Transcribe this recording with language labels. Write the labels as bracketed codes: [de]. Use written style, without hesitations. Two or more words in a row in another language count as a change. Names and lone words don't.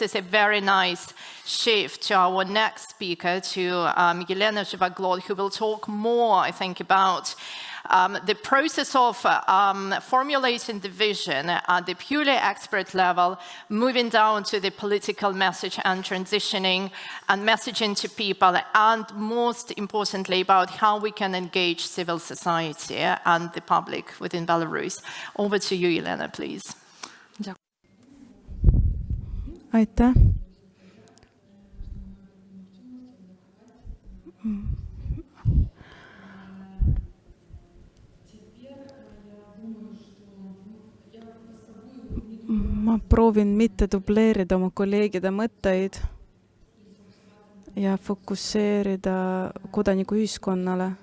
[en] is a very nice shift to our next speaker, to Lena Zhivoglod, who will talk more, I think, about the process of formulating the vision at the purely expert level, moving down to the political message and transitioning and messaging to people, and most importantly about how we can engage civil society and the public within Belarus. Over to you, Elena, please. [et] Aitäh. Ma proovin mitte dubleerida oma kolleegide mõtteid ja fokusseerida kodanikuühiskonnale.